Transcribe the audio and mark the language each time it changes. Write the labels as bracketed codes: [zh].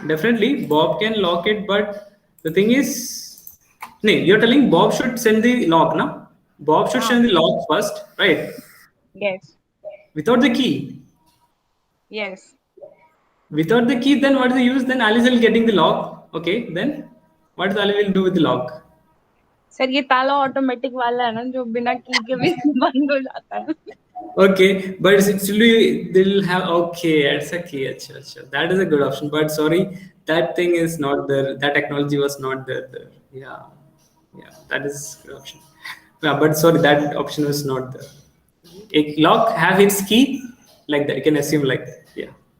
[en] Definitely, Bob can lock it. But the thing is, no, you're telling Bob should send the lock, no? Bob should Ah, send the lock first, right? yes. Without the key. Yes. Without the key, then what is the use? Then Alice will getting the lock. Okay, then what Ali will do with the lock? [hi] Sir ये ताला automatic वाला है ना जो बिना की के भी बंद हो जाता है. [en] Okay, but actually they'll have okay, it's a key. [hi] Acha, acha. [en] That is a good option. But sorry, that thing is not there. That technology was not there. Yeah, yeah, that is good option. Yeah, but sorry, that option was not there. A lock have its key like that. You can assume like that. Yeah.